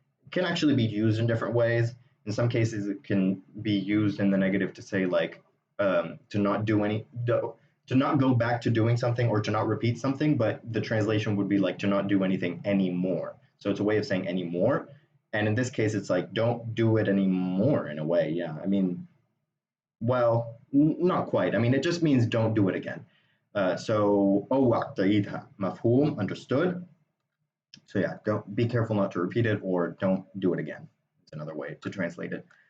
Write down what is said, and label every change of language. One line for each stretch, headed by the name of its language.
English: It can actually be used in different ways. In some cases, it can be used in the negative to say like to not do any, to not go back to doing something or to not repeat something, but the translation would be like to not do anything anymore. So it's a way of saying anymore. And in this case, it's like don't do it anymore in a way. Yeah, I mean, well, not quite. I mean, it just means don't do it again. So
Arabic: أوعك تعيدها, مفهوم,
English: understood. So yeah, don't be careful not to repeat it or don't do it again. It's another way to translate it.